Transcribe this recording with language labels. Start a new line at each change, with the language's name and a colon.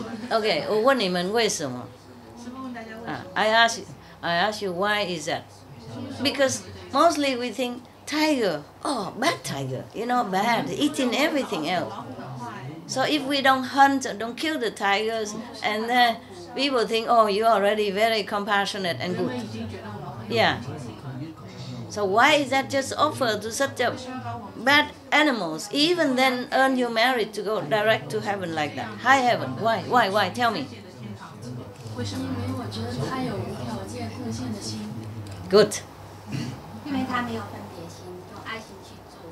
Chinese: Okay, 我问你们为什么？
English: I ask you why is that? Because mostly we think tiger, bad tiger, bad, eating everything else. So if we don't hunt, don't kill the tigers, and then people think, you're already very compassionate and good. Yeah. So why is that just offered to such a bad animals? Even then earn your merit to go direct to heaven like that. High heaven. Why? Tell me.
Chinese: 为什么？因为我觉得他有无条件贡献的心。
English: Good.
Chinese: 因为他没有分别心，用爱心去做。